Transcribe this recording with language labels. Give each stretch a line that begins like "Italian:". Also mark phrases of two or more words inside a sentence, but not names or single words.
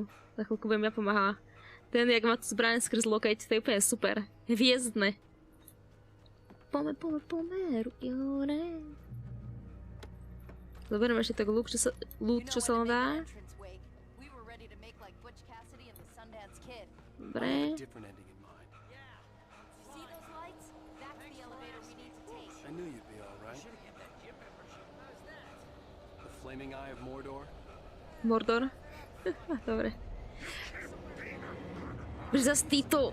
Slovak: Za chvíľku budem ja pomáhala. Ten, jak má tu zbraň skrz lokeť, to je úplne super. Hviezdne. Pome, ruky hore. Zoberiem ešte tak loot, čo sa len dá. Dobre.
English: I knew you'd be all right. The flaming eye of Mordor?
Slovak: Mordor? Dobre. Už zas títo...